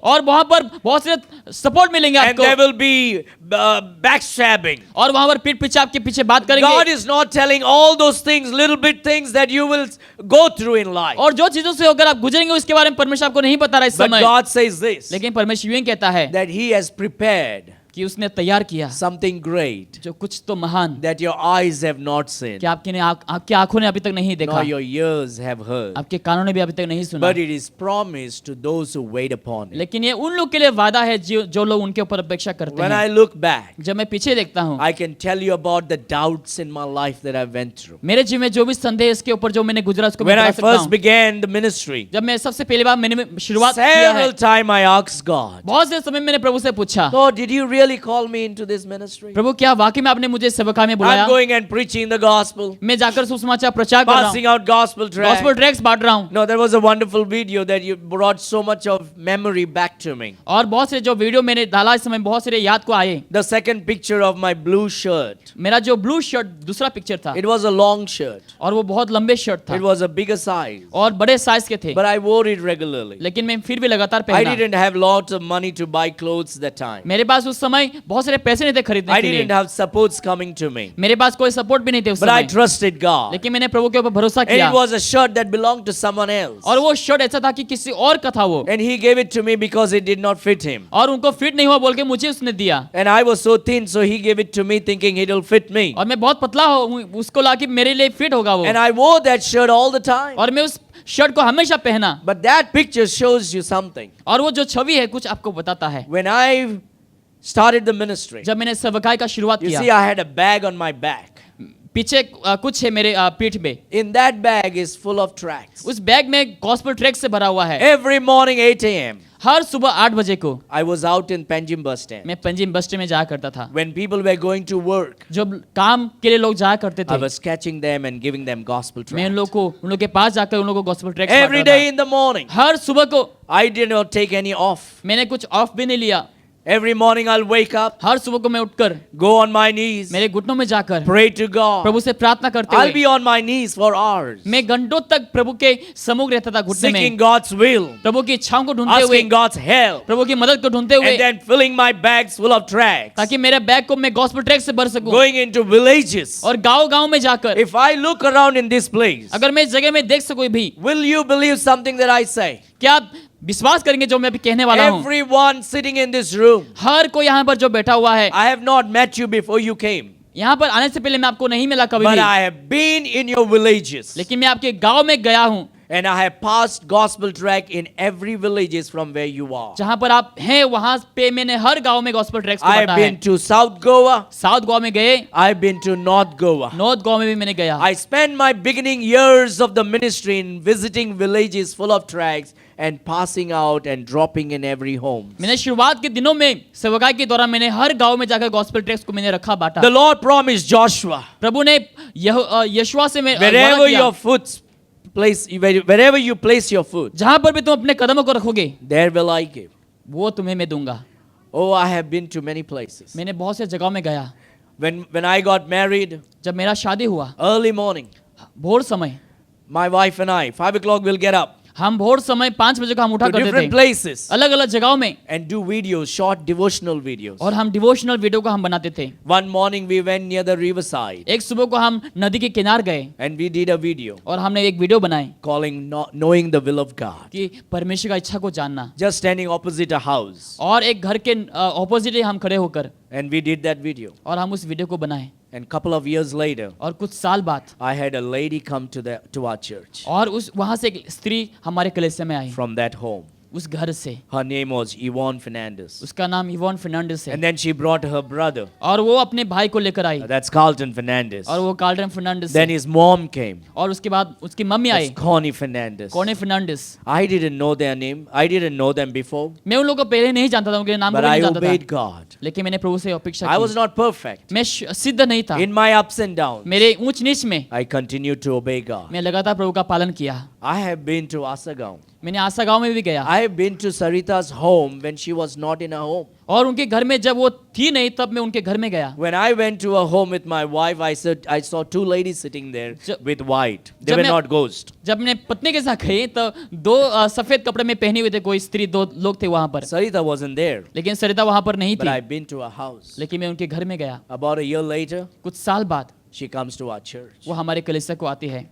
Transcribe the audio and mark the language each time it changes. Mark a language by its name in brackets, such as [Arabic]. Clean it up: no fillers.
[Hindi] और वहां पर बहुत से सपोर्ट मिलेंगे [English] and there [Hindi] आपको, [English] will be backstabbing. [Hindi] और वहां पर पीठ पीछे आपके पीछे बात करेंगे। [English] God is not telling all those things, little bit things that you will go through in life. [Hindi] और जो चीजों से होकर आप गुजरेंगे उसके बारे में परमेश्वर आपको नहीं बता रहा इस [English] But [Hindi] समय, [English] God says this, [Hindi] लेकिन परमेश्वर यूं कहता है [English] that He has prepared [Hindi] कि उसने तैयार किया [English] something great [Hindi] जो कुछ तो महान, [English] that your eyes have not seen, [Hindi] कि आपकी आंखों ने अभी तक नहीं देखा, [English] nor your ears have heard. [Hindi] आपके कानों ने भी अभी तक नहीं सुना, [English] But it is promised to those who wait upon it. [Hindi] लेकिन ये उन लोग के लिए वादा है जो लोग उनके ऊपर अपेक्षा करते [English] When I [Hindi] हैं। [English] look back, [Hindi] जब मैं पीछे देखता हूँ, [English] I can tell you about the doubts in my life that I went through. [Hindi] मेरे जीवन में जो भी संदेह इसके ऊपर जो मैंने गुजरा उसको मैं [English] When I [Hindi] बता सकता [English] first [Hindi] हूँ। [English] began the ministry, [Hindi] जब मैं सबसे पहली बार मैंने शुरुआत किया है, [English] several times I asked God, [Hindi] बहुत से समय मैंने प्रभु से पूछा, [English] Lord, did you really call me into this ministry? [Hindi] प्रभु क्या वाकई में आपने मुझे सेवकाई में बुलाया? [English] I'm going and preaching the gospel, [Hindi] मैं जाकर सुसमाचार प्रचार कर रहा [English] passing [Hindi] हूँ, [English] out gospel tracts. [Hindi] Gospel tracts बांट रहा हूँ, [English] No, there was a wonderful video that you brought so much of memory back to me. [Hindi] और बहुत से जो वीडियो मैंने डाला इस समय बहुत सारे याद को आए। [English] The second picture of my blue shirt. [Hindi] मेरा जो ब्लू शर्ट दूसरा पिक्चर था, [English] It was a long shirt. [Hindi] और वो बहुत लंबे शर्ट [English] It [Hindi] था [English] was a bigger size. [Hindi] और बड़े साइज के थे, [English] But I wore it regularly. [Hindi] लेकिन मैं फिर भी लगातार [English] I [Hindi] पहना। [English] didn't have lots of money to buy clothes that time. [Hindi] मेरे पास उस समय बहुत सारे पैसे नहीं थे खरीदने [English] I [Hindi] के [English] didn't [Hindi] लिए, [English] have supports coming to me. [Hindi] मेरे पास कोई सपोर्ट भी नहीं थे उस [English] But I [Hindi] समय, [English] trusted God. [Hindi] लेकिन मैंने प्रभु के ऊपर भरोसा [English] And [Hindi] किया, [English] it was a shirt that belonged to someone else. [Hindi] और वो शर्ट ऐसा था कि किसी और का था वो, [English] And he gave it to me because it did not fit him. [Hindi] और उनको फिट नहीं हुआ बोल के मुझे उसने दिया, [English] And I was so thin, so he gave it to me thinking it'll fit me. [Hindi] और मैं बहुत पतला हूँ, उसको ला के मेरे लिए फिट होगा वो, [English] And I wore that shirt all the time. [Hindi] और मैं उस शर्ट को हमेशा पहना। [English] But that picture shows you something. [Hindi] और वो जो छवि है कुछ आपको बताता है। [English] When I started the ministry, [Hindi] जब मैंने सेवकाई का शुरुआत [English] you [Hindi] किया, [English] see, I had a bag on my back. [Hindi] पीछे कुछ है मेरे पीठ पे, [English] In that bag is full of tracts. [Hindi] उस बैग में गॉस्पेल ट्रैक्ट से भरा हुआ है। [English] Every morning 8 a.m. [Hindi] हर सुबह 8 बजे को [English] I was out in Panjim bus stand. [Hindi] मैं पंजिम बस स्टैंड में जाया करता था। [English] When people were going to work, [Hindi] जब काम के लिए लोग जाया करते [English] I [Hindi] थे, [English] was catching them and giving them gospel [Hindi] मैं [English] tracts. [Hindi] उन लोग के पास जाकर उन लोगों को gospel tract [English] Every day in the morning, [Hindi] हर सुबह को [English] I did not take any off. [Hindi] मैंने कुछ ऑफ भी नहीं लिया। [English] Every morning I'll wake up, [Hindi] हर सुबह को मैं उठकर [English] go on my knees, [Hindi] मेरे घुटनों में जाकर [English] pray to God. [Hindi] प्रभु से प्रार्थना करते [English] I'll be [Hindi] हुए [English] on my knees for hours, [Hindi] मैं घंटों तक प्रभु के सम्मुख रहता था, घुटने [English] seeking [Hindi] में [English] God's will, [Hindi] प्रभु की इच्छाओं को ढूंढते हुए, [English] asking God's help, [Hindi] प्रभु की मदद को ढूंढते हुए, [English] and then filling my bags full of tracts, [Hindi] ताकि मेरे बैग को मैं गॉस्पेल ट्रैक्ट से भर सकूं, [English] going into villages. [Hindi] और गांव-गांव में जाकर [English] If I look around in this place, [Hindi] अगर मैं इस जगह में देख सकूं भी, [English] will you believe something that I say? [Hindi] क्या आप विश्वास करेंगे जो मैं अभी कहने वाला हूं? [English] Everyone sitting in this room, [Hindi] हर कोई यहाँ पर जो बैठा हुआ है, [English] I have not met you before you came, [Hindi] यहाँ पर आने से पहले मैं आपको नहीं मिला कभी [English] but [Hindi] भी, [English] I have been in your villages. [Hindi] लेकिन मैं आपके गांव में गया हूँ, [English] And I have passed gospel track in every villages from where you are. [Hindi] जहाँ पर आप हैं वहां पे मैंने हर गांव में गॉस्पेल ट्रैक्ट्स को [English] I have [Hindi] बांटा है। [English] been to South Goa. [Hindi] South Goa में गए, [English] I've been to North Goa. [Hindi] North Goa में भी मैंने गया। [English] I spent my beginning years of the ministry in visiting villages full of tracts and passing out and dropping in every home. [Hindi] मैंने शुरुआत के दिनों में सेवकाई के दौरान मैंने हर गांव में जाकर गॉस्पेल ट्रैक्ट्स को मैंने रखा बांटा। [English] The Lord promised Joshua, [Hindi] प्रभु ने यशुआ से मैं वादा [English] wherever [Hindi] किया, [English] your foot wherever you place your foot, [Hindi] जहां पर भी तुम अपने कदमों को रखोगे, [English] there will I give. [Hindi] वो तुम्हें मैं दूंगा। [English] Oh, I have been to many places. [Hindi] मैंने बहुत से जगहों में गया। [English] When I got married, [Hindi] जब मेरा शादी हुआ, [English] early morning, [Hindi] भोर समय, [English] my wife and I, 5 o'clock we'll get up [Hindi] हम भोर समय 5 बजे को हम उठा [English] to [Hindi] करते [English] different [Hindi] थे, [English] places [Hindi] अलग अलग जगहों में, [English] and do videos, short devotional videos. [Hindi] और हम डिवोशनल वीडियो को हम बनाते थे। [English] One morning we went near the riverside [Hindi] एक सुबह को हम नदी के किनार गए [English] and we did a video [Hindi] और हमने एक वीडियो बनाई [English] calling knowing the will of God. [Hindi] कि परमेश्वर का इच्छा को जानना, [English] Just standing opposite a house, [Hindi] और एक घर के ऑपोजिट ही हम खड़े होकर, [English] and we did that video. [Hindi] और हम उस वीडियो को बनाए। [English] And couple of years later, [Hindi] और कुछ साल बाद [English] I had a lady come to our church [Hindi] और उस वहां से एक स्त्री हमारे कलीसिया में आई, [English] from that home. [Hindi] उस घर से। [English] Her name was Yvonne Fernandez. [Hindi] उसका नाम इवॉन फर्नांडिस है, [English] And then she brought her brother, [Hindi] और वो अपने भाई को लेकर आई, [English] that's Carlton Fernandez. [Hindi] और वो कार्ल्टन फर्नांडिस [English] Then [Hindi] है। [English] his mom came, [Hindi] और उसके बाद उसकी mummy I, [English] that's Connie Fernandez. [Hindi] Connie Fernandes. [English] I didn't know their name. I didn't know them before, [Hindi] मैं उन लोगों को पहले नहीं जानता था, उनके नाम को [English] but I [Hindi] नहीं जानता [English] obeyed [Hindi] था, [English] God. [Hindi] लेकिन मैंने प्रभु से अपेक्षा [English] I was [Hindi] की। [English] not perfect. [Hindi] मैं सिद्ध नहीं था, [English] In my ups and downs, [Hindi] मेरे ऊंच नीच में [English] I continued to obey God. [Hindi] मैं लगातार प्रभु का पालन किया। [English] I have been to Asagaon. [Hindi] मैंने आशा गांव में भी गया, [English] I have been to Sarita's home when she was not in her home. [Hindi] और उनके घर में जब वो थी नहीं तब मैं उनके घर में गया। [English] When I went to her home with my wife, I saw two ladies sitting there with white. They were not ghosts. [Hindi] जब मैं पत्नी के साथ गई तो दो सफेद कपड़े में पहने हुए थे कोई स्त्री, दो लोग थे वहां पर, [English] Sarita wasn't there, [Hindi] लेकिन सरिता वहां पर नहीं [English] but [Hindi] थी। [English] I've been to her house. [Hindi] लेकिन मैं उनके घर में गया। [English] About a year later, [Hindi] कुछ साल बाद [English] she comes to our church [Hindi] वो हमारे कलीसिया को आती है